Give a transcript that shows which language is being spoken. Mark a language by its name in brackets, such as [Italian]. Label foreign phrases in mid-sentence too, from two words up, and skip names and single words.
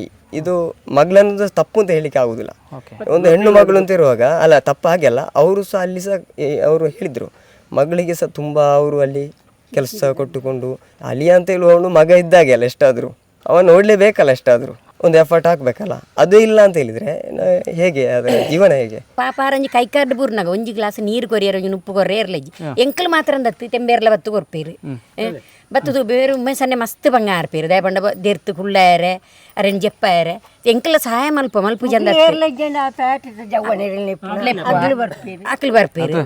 [Kannada] ಇದು ಮಗಳನ್ನದು ತಪ್ಪು ಅಂತ ಹೇಳಿಕ್ಕೆ ಆಗುದಿಲ್ಲ. ಒಂದು ಹೆಣ್ಣು ಮಗಳು ಅಂತ ಇರುವಾಗ ಅಲ್ಲ, ತಪ್ಪು ಹಾಗೆಲ್ಲ. ಅವರು ಸಹ ಅಲ್ಲಿ ಸಹ ಅವರು ಹೇಳಿದ್ರು, ಮಗಳಿಗೆ ಸಹ ತುಂಬ ಅವರು ಅಲ್ಲಿ ಕೆಲಸ ಕೊಟ್ಟುಕೊಂಡು, ಅಲಿಯ ಅಂತ ಹೇಳುವವನು ಮಗ ಇದ್ದಾಗೆ ಅಲ್ಲ, ಎಷ್ಟಾದರೂ ಅವನು ನೋಡಲೇಬೇಕಲ್ಲ, ಎಷ್ಟಾದರೂ ಒಂದು ಎಫರ್ಟ್ ಹಾಕ್ಬೇಕಲ್ಲ. ಅದು ಇಲ್ಲ ಅಂತ ಹೇಳಿದ್ರೆ ಹೇಗೆ ಅದರ ಜೀವನ ಹೇಗೆ? [Tulu] ಪಾಪ ಆರಂಜಿ ಕೈ ಕಾರ್ಡ್ ಬೂರ್ನಾಗ 1 ಗ್ಲಾಸ್ ನೀರು ಕೊರಿಯರ ಉಪ್ಪು ಕೊರ್ರೆ ಇರ್ಲಜ್ಜಿ ಎಂಕಲ್ ಮಾತ್ರ ಅಂದತ್ತಿ ತೆಂಬೇರ್ಲ ಬತ್ತು ಕೊರ್ಪೇರು ಬತ್ತದು ಬೇರೆ ಸನ್ನೆ ಮಸ್ತ್ ಬಂಗ ಆರ್ಪೇರು ದಯ ಬಂಡ ದೇರ್ತು ಕುಳ್ಳಾಯರೆ ಅರೆನ್ ಜೆಪ್ಪಾಯರೆ ಎಂಕಲ ಸಹಾಯ ಮಲ್ಪು ಜಂದ ಅಕ್ಲು ಬರ್ಪೇರು